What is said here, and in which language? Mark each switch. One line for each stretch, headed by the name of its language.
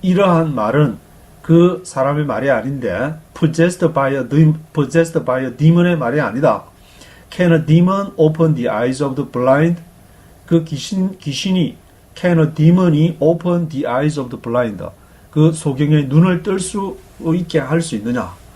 Korean: 이러한 말은 그 사람의 말이 아닌데
English: possessed by a demon
Korean: 의 말이 아니다.
English: Can a demon open the eyes of the blind?
Korean: 그 귀신이
English: Can a demon이 open the eyes of the blind?
Korean: 그 소경의 눈을 뜰 수 있게 할 수 있느냐?